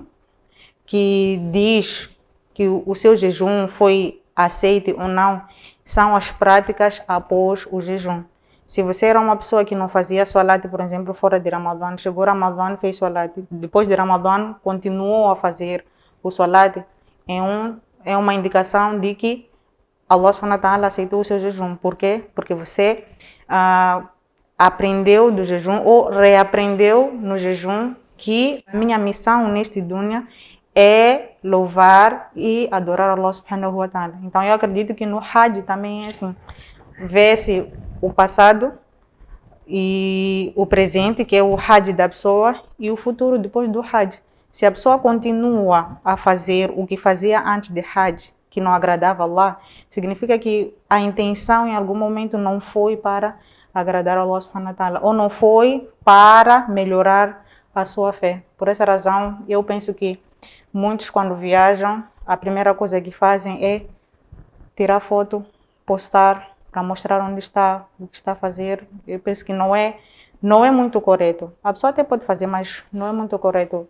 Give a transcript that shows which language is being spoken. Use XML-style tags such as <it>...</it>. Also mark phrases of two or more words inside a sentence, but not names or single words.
<pt>Que diz que o seu jejum foi aceito ou não, são as práticas após o jejum. Se você era uma pessoa que não fazia salat, por exemplo, fora de Ramadã, chegou Ramadã, fez salat, depois de Ramadã continuou a fazer o salat, é uma indicação de que</pt> <ar>الله سبحانه وتعالى</ar> <pt>aceitou o seu jejum. Por quê? Porque você aprendeu do jejum ou reaprendeu no jejum que a minha missão neste dunya é louvar e adorar</pt> <ar>الله سبحانه وتعالى.</ar> <pt>Então eu acredito que no Hajj também é assim, vê-se o passado e o presente, que é o Hajj da pessoa, e o futuro depois do Hajj. Se a pessoa continua a fazer o que fazia antes de Hajj, que não agradava a Allah, significa que a intenção em algum momento não foi para agradar a</pt> <ar>الله سبحانه وتعالى,</ar> <pt>ou não foi para melhorar a sua fé. Por essa razão, eu penso que muitos, quando viajam, a primeira coisa que fazem é tirar foto, postar, para mostrar onde está, o que está a fazer. Eu penso que não é muito correto. A pessoa até pode fazer, mas não é muito correto.</pt>